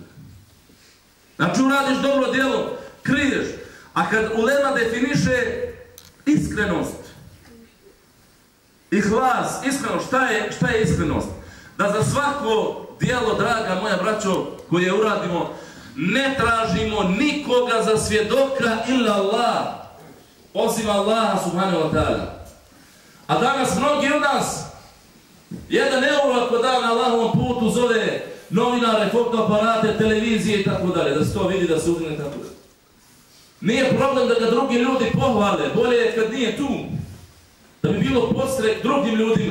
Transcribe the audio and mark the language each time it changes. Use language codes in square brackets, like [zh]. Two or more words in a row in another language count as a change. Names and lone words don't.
[bs] Znači uradiš dobro djelo, kriješ, a kad ulema definiše iskrenost, ihlas, iskrenost, šta je iskrenost? Da za svako djelo, draga moja braćo, koje uradimo, ne tražimo nikoga za svjedoka [ar] إلا الله, [bs] osim Allaha [ar] سبحانه وتعالى. [bs] A danas mnogi od nas, jedan euro ako da na Allahovom putu zove novinare, fotoaparate, televizije i tako dalje, da se to vidi, da se uzme i tako dalje. Nije problem da ga drugi ljudi pohvale, bolje je kad nije tu, da bi bilo podstrek drugim ljudima.